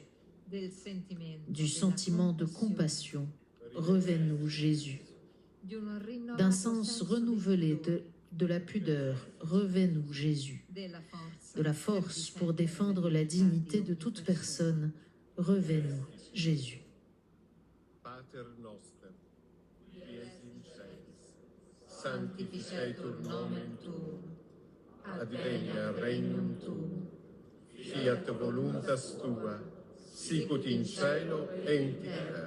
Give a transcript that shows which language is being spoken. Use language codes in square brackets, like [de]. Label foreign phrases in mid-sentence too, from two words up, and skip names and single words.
[fr] Du sentiment de compassion, revêt-nous, Jésus. D'un sens renouvelé de la pudeur, revêt-nous, Jésus. De la force pour défendre la dignité de toute personne, revêt-nous, Jésus. [la] Sanctificetur nomen tuum, advenia regnum tuum, fiat voluntas tua, sicut in cielo et in terra.